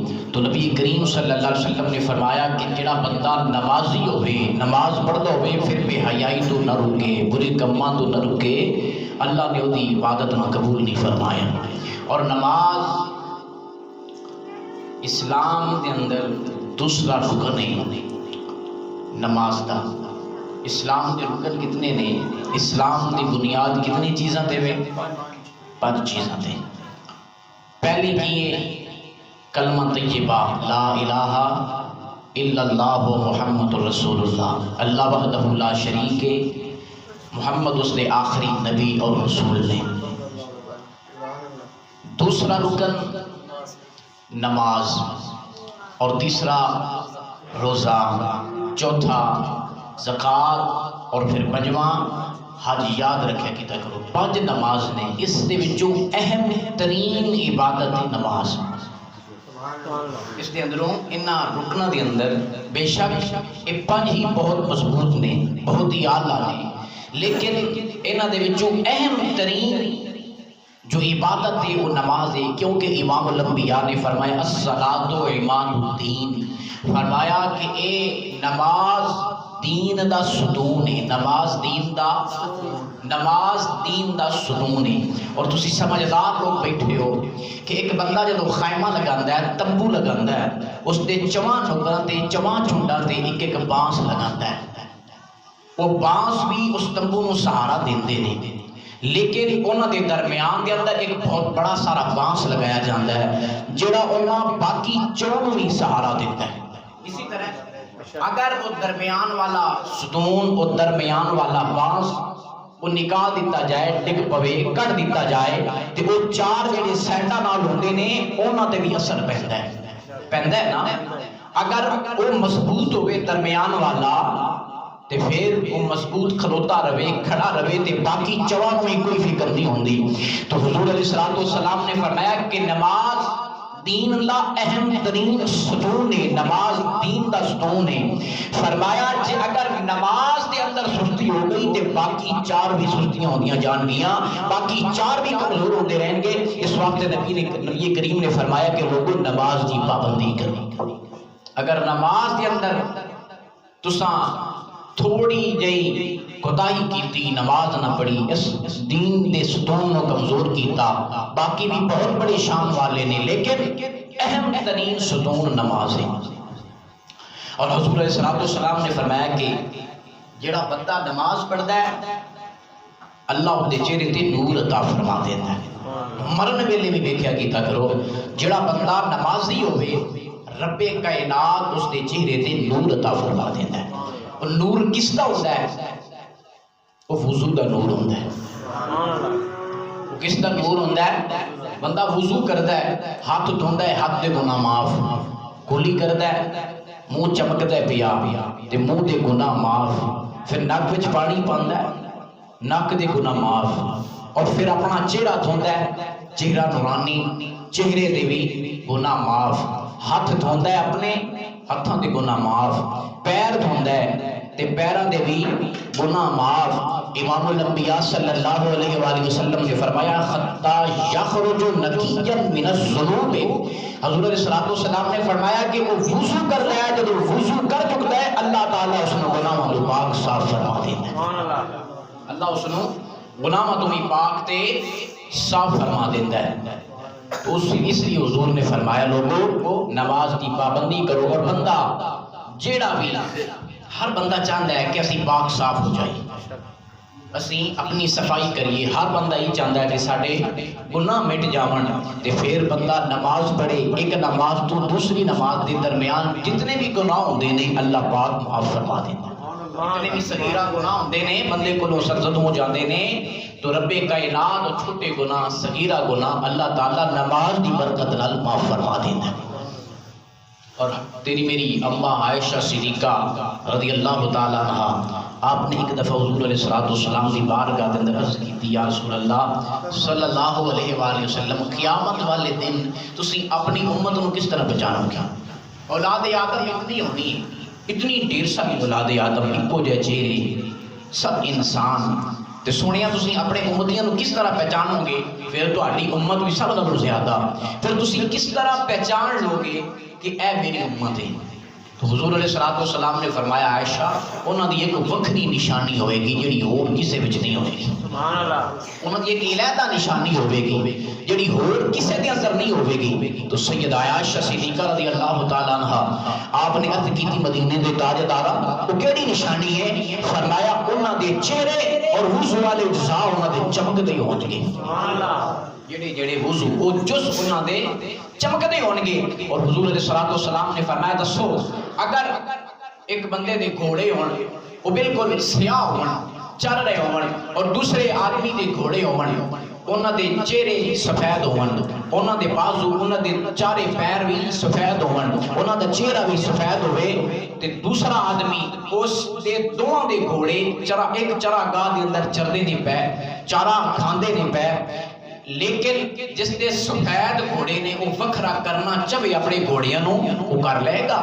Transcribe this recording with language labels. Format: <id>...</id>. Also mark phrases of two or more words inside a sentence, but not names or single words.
<pa>تو نبی کریم</pa> <ar>صلی اللہ علیہ وسلم</ar> <pa>نے فرمایا کہ جڑا بندہ نمازی ہوئے، نماز پڑھتا ہوئے پھر بے حیائی تو نہ رکے، برے کماں تو نہ رکے، اللہ نے وہی عبادت نہ قبول نہیں فرمایا۔ اور نماز اسلام دے اندر دوسرا رکن ہے نماز دا۔ اسلام دے رکن کتنے نے؟ اسلام دی بنیاد کتنی چیزاں تے وے؟ 5 چیزاں تے۔ پہلی کی ہے کلمہ طیبہ،</pa> <ar>لا الہ الا اللہ محمد رسول اللہ، اللہ وحدہ لا شریک</ar> <pa>ہے، محمد اس نے آخری نبی اور رسول نے۔ دوسرا رکن نماز، اور تیسرا روزہ، چوتھا زکوٰۃ، اور پھر پنجواں حج۔ یاد رکھیا کیتا کرو 5 نماز نے، اس دے وچوں اہم ترین عبادت ہے نماز۔ اس دے اندروں انہاں رکناں دے اندر بے شک یہ 5 ہی بہت مضبوط نے، بہت ہی اعلیٰ نے، لیکن انہاں دے وچوں اہم ترین جو عبادت ہے وہ نماز ہے، کیونکہ امام الانبیاء نے فرمایا</pa> <ar>الصلاۃ عماد الدین،</ar> <pa>فرمایا کہ اے نماز دین دا ستون ہے، نماز دین دا ستون ہے۔ اور تسی سمجھدار لوگ بیٹھے ہو کہ ایک بندہ جدو خیمہ لگاندا ہے، تمبو لگاندا ہے، اس دے 4 نوکراں تے 4 چنڈاں تے ایک ایک بانس لگاندا ہے، وہ بانس بھی اس تمبو نو سہارا دیندے نے، لیکن انہاں دے درمیان دے اندر ایک بہت بڑا سارا بانس لگایا جاتا ہے جڑا انہاں باقی 4 نوں بھی سہارا دیتا ہے۔ اسی طرح اگر وہ درمیان والا ستون، وہ درمیان والا بانس وہ نکال دیتا جائے، ڈگ پوے، کٹ دیتا جائے، تو وہ 4 جڑے سائڈاں نال ہوندے نے انہاں تے بھی اثر پیندا ہے نا۔ اگر وہ مضبوط ہوئے درمیان والا تے پھر وہ مضبوط کھلوتا رہے، کھڑا رہے، تے باقی 4 میں کوئی فکر نہیں ہوندی۔ تو حضور</pa> <ar>علیہ السلام</ar> <pa>نے فرمایا کہ نماز دین دا اہم ترین ستون ہے، نماز دین دا ستون ہے۔ فرمایا کہ اگر نماز دے اندر سستی ہو گئی تے باقی 4 بھی سستیاں ہوندیاں جان گیاں، باقی 4 بھی کمزور ہوندے رہیں گے۔ اس وقت نبی کریم نے فرمایا کہ لوگوں نماز دی پابندی کریں۔ اگر نماز دے اندر تساں تھوڑی جئی کوتاہی کیتی، نماز نہ پڑھی، اس دین دے ستون کو کمزور کیتا، باقی بھی بہت بڑے شان والے نے، لیکن اہم ترین ستون نماز ہے۔ اور حضور</pa> <ar>علیہ السلام</ar> <pa>نے فرمایا کہ جڑا بندہ نماز پڑھتا ہے اللہ اس دے چہرے تے نور عطا فرما دیتا ہے۔ مرن ویلے بھی دیکھیا کیتا کرو، جڑا بندہ نمازی ہوئے رب کائنات اس دے چہرے تے نور عطا فرما دیتا ہے۔ اور نور کس دا ہوتا ہے؟ وہ وضو دا نور ہوتا ہے۔ وہ کس دا نور ہوتا ہے؟ بندہ وضو کرتا ہے، ہاتھ دھوندا ہے، ہاتھ دے گناہ معاف، کلی کرتا ہے، منہ چمکتا ہے پیا تے منہ دے گناہ معاف، پھر نک وچ پانی پاندا ہے، نک دے گناہ معاف، اور پھر اپنا چہرہ دھوندا ہے، چہرہ نورانی، چہرے دے بھی گناہ معاف، ہاتھ دھوندا ہے اپنے ہاتھاں دے گناہ معاف، پیر دھوندا ہے تے پیراں دے بھی گناہ معاف۔ امام الانبیاء</pa> <ar>صلی اللہ علیہ وآلہ وسلم</ar> <pa>نے فرمایا</pa> <ar>خطا یخرج نقیا من الذنوب،</ar> <pa>حضور</pa> <ar>علیہ السلام</ar> <pa>نے فرمایا کہ وہ وضو کرتا ہے، جب وضو کر چکتا ہے اللہ تعالیٰ اس نے گناہوں تو پاک صاف فرما دیتا ہے، اللہ اس نے گناہوں تو بھی پاک تے صاف فرما دیتا ہے۔ تو اس لیے حضور نے فرمایا لوگوں نماز کی پابندی کرو، اور بندہ جیڑا بھی ہر بندہ چاہتا ہے کہ اسی پاک صاف ہو جائے، اسی اپنی صفائی کریے. ہر بندہ یہ چاہتا ہے کہ ساڈے گناہ مٹ جاون تے پھر بندہ نماز پڑھے. ایک نماز تو دوسری نماز دے درمیان جتنے بھی گناہ ہوندے نے اللہ پاک معاف فرما دیندا. جتنے بھی صغیرہ گناہ ہوندے نے بندے کولوں سرزد ہو جاندے نے تو رب کائنات اور چھوٹے گناہ صغیرہ گناہ اللہ تعالیٰ نماز دی برکت نال معاف فرما دیندا. اور تیری میری اماں عائشہ صدیقہ</pa> <ar>رضی اللہ تعالیٰ عنہ</ar> <pa>آپ نے ایک دفعہ حضور</pa> <ar>علیہ السلام</ar> <pa>کی بارگاہ کے اندر عرض کی تھی</pa> <ar>یا رسول اللہ صلی اللہ علیہ وآلہ وسلم</ar> <pa>قیامت والے دن تسی اپنی امت کو کس طرح بچانو گے؟ اولاد آدم اتنی ہونی اتنی ڈھیر ساری اولاد آدم ایکو جے چہرے سب انسان تے سونیا تسی اپنے امتیاں کو کس طرح پہچانو گے؟ پھر تہاڈی امت بھی سب نالوں زیادہ پھر تسی کس طرح پہچان لو گے کہ اے میری امت ہے؟ تو حضور</pa> <ar>علیہ السلام</ar> <pa>نے فرمایا عائشہ انہاں دی ایک وکھری نشانی ہوئے گی جڑی ہور کسے وچ نہیں ہوئے گی.</pa> <ar>سبحان اللہ.</ar> <pa>انہاں دی ایک علیحدہ نشانی ہوئے گی جڑی ہور کسے دے اندر نہیں ہوئے گی. تو سیدہ عائشہ صدیقہ</pa> <ar>رضی اللہ تعالیٰ عنہ</ar> <pa>آپ نے عرض کی تھی مدینے دے تاجدارا وہ کیڑی نشانی ہے؟ فرمایا انہاں دے چہرے اور وضو والے اجزاء انہاں دے چمکدے ہون گے.</pa> <ar>سبحان اللہ.</ar> <pa>جڑے وضو او جز انہاں دے چمکدے ہون گے. اور حضور</pa> <ar>علیہ السلام</ar> <pa>نے فرمایا دسو اگر ایک بندے دے گھوڑے ہون وہ بالکل سیاہ ہون چل رہے ہون اور دوسرے آدمی دے گھوڑے ہون انہاں دے چہرے سفید ہون انہاں دے بازو انہاں دے چارے پیر بھی سفید ہون انہاں دا چہرہ بھی سفید ہوئے تے دوسرا آدمی اس دے دوہاں دے گھوڑے ایک چراگاہ دے اندر چردے نہیں پے چارہ کھاندے نہیں پے لیکن جس دے سفید گھوڑے نے وہ وکھرا کرنا چاہے اپنے گھوڑیاں نو وہ کر لے گا.</pa>